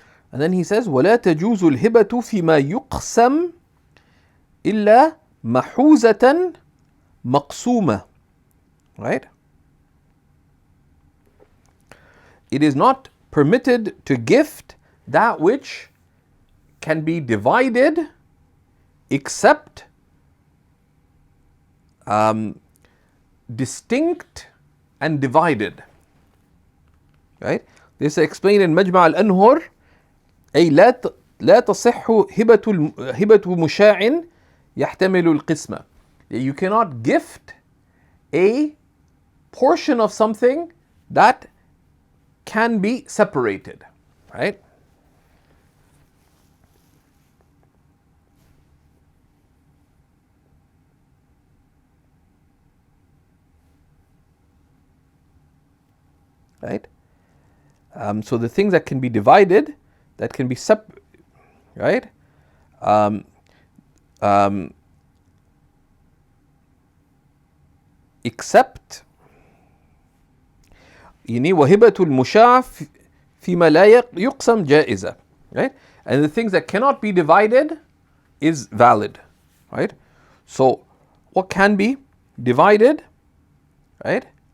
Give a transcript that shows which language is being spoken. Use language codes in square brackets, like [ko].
[en] And then he says, [ar] وَلَا تَجُوزُ الْهِبَةُ فِي مَا يُقْسَمْ إِلَّا مَحُوزَةً مَقْسُومَةً. [en] Right? It is not permitted to gift that which can be divided except distinct and divided. Right? This is explained in Majma' al-Anhur. [ar] أي لا تصح هبة مشاع يحتمل القسمة. [en] You cannot gift a portion of something that can be separated, right? Right? So the things that can be divided, that can be right? [ar] Except يعني وهبة المشاع فيما لا يقسم جائزة, right? [en] And the things that cannot be divided is valid, right? So what can be divided, right?